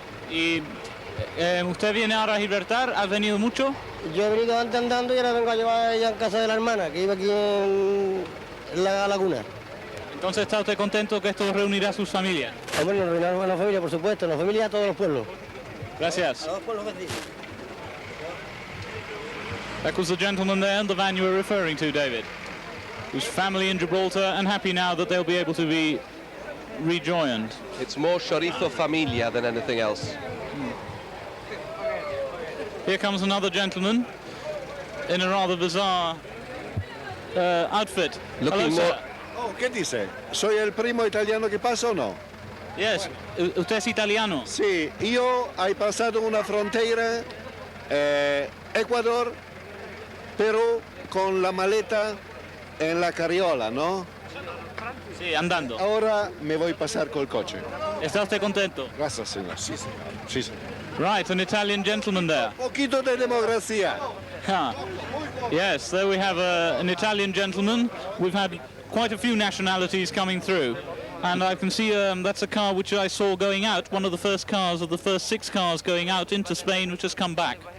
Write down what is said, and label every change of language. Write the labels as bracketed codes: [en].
[es] ¿Y usted viene ahora a Gibraltar? ¿Has venido mucho? Yo he venido antes andando y ahora vengo a llevar ella en casa de la hermana, que vive aquí en la laguna. Entonces, ¿está usted contento que esto reunirá a sus familias? Hombre, nos reunirá a la familia, por supuesto, la familia a todos los pueblos. Gracias. A los pueblos vecinos. [en] That was the gentleman there in the van you were referring to, David, whose family in Gibraltar and happy now that they'll be able to be rejoined. It's more chorizo familia than anything else. Here comes another gentleman in a rather bizarre outfit. Looking Hello, more... sir. [es] Oh, ¿qué dice? ¿Soy el primo italiano que pasa o no? [en] Yes. [es] ¿Usted es italiano? Sí, yo he pasado una frontera, Ecuador, pero con la maleta en la carriola, ¿no? Sí, andando. Ahora me voy a pasar con el coche. ¿Está usted contento? Gracias, señor. Sí, señor. Sí, señor. [en] Right, an Italian gentleman there. [es] Poquito de democracia. Huh. [en] Yes, there we have an Italian gentleman. We've had quite a few nationalities coming through. And I can see that's a car which I saw going out, one of the first cars of the first 6 cars going out into Spain, which has come back.